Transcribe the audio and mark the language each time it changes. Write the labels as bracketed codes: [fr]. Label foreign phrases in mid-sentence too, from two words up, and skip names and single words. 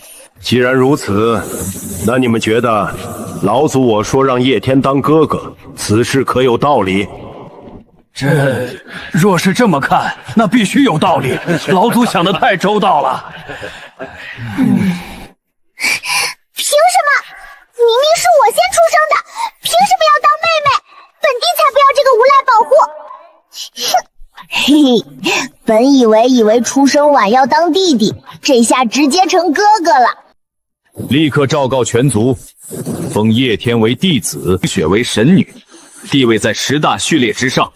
[zh] 既然如此，那你們覺得老祖我說讓葉天當哥哥，此事可有道理？這若是這麼看，那必須有道理。老祖想得太周到了。憑什麼？明明是我先出生的，憑什麼要當妹妹？本帝才不要這個無賴保護！嘿嘿，本以為出生晚要當弟弟，這下直接成哥哥了。立刻昭告全族，封葉天為弟子，雪為神女，地位在10大序列之上。